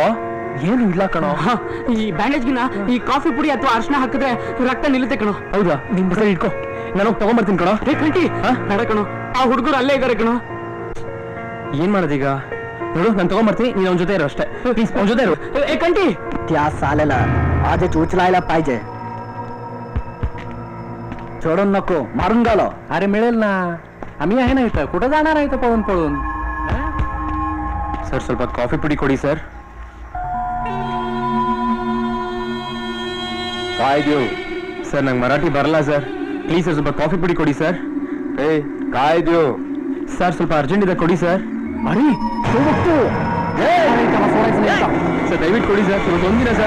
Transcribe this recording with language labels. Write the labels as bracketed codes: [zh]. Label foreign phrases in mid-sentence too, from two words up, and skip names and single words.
[kn] ಏನು ಇಲ್ಲ ಕಣೋ. ಈ ಬ್ಯಾಂಡೇಜ್ಗಿನ ಈ ಕಾಫಿ ಪುಡಿ ಅಥವಾ ಅರ್ಶನ ಹಾಕಿದ್ರೆ ರಕ್ತ ನಿಲ್ಲುತ್ತೆ ಕಣೋ. ಹೌದಾ? ನಿಮ್ ಬಸ್ ಇಟ್ಕೋ, ನಾನು ತಗೊಂಡ್ಬರ್ತೀನಿ ಕಣೋ. ಕಂಟಿ ಬೇಡ ಕಣೋ, ಆ ಹುಡುಗರು ಅಲ್ಲೇ ಇದಾರೆ ಕಣೋ. ಏನ್ ಮಾಡೋದೀಗ? ನೋಡು, ನಾನು ತಗೊಂಡ್ಬರ್ತೀನಿ, ನೀನ್ ಅವನ ಜೊತೆ ಇರೋ ಅಷ್ಟೇ. ಪ್ಲೀಸ್, ಅವನ ಜೊತೆ ಇರು. ಕಂಟಿ [mr] त्या सालेला आज उचलायला पाहिजे. सोडून नको, मारून गेलो. अरे मिळेल ना, आम्ही आहे ना इथं. कुठं जाणार आहे इथं पळून पळून? सर, [kn] ಸ್ವಲ್ಪ ಕಾಫಿ ಪುಡಿ ಕೊಡಿ ಸರ್. ಕಾಯ್ದು ಸರ್, ನಂಗೆ ಮರಾಠಿ ಬರಲ್ಲ ಸರ್. ಪ್ಲೀಸ್ ಸರ್, ಸ್ವಲ್ಪ ಕಾಫಿ ಪುಡಿ ಕೊಡಿ ಸರ್. ಕಾಯ್ದು ಸರ್, ಸ್ವಲ್ಪ ಅರ್ಜೆಂಟ್ ಇದೆ, ಕೊಡಿ ಸರ್. ಅರಿ ಸರ್, ದಯವಿಟ್ಟು ಕೊಡಿ ಸರ್. ಸ್ವಲ್ಪ ಒಂದಿನ ಸರ್.